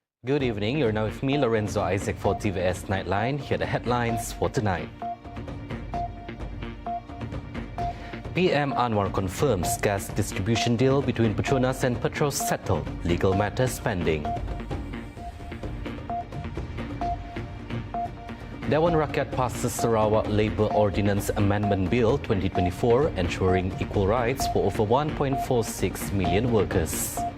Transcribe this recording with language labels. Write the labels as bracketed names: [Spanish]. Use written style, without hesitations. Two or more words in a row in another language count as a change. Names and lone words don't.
[English] Good evening. You're now with me, Lorenzo Isaac, for TVS Nightline. Here are the headlines for tonight. PM Anwar confirms gas distribution deal between Petronas and Petros settled. Legal matters pending. Dewan Rakyat passes Sarawak Labour Ordinance Amendment Bill 2024, ensuring equal rights for over 1.46 million workers.